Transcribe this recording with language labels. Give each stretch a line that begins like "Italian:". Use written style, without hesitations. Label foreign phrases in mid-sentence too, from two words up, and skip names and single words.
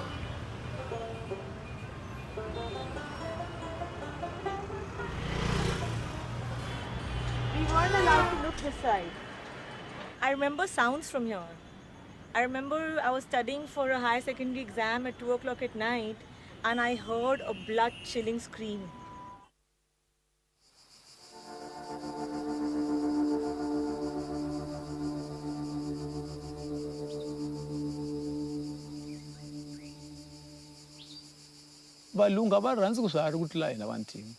English: We weren't allowed to look this side. I remember sounds from here. I remember I was studying for a higher secondary exam at 2 o'clock at night and I heard a blood-chilling scream.
Tsonga: valungu va rhandzi ku swiharhi ku tlula hina vantima.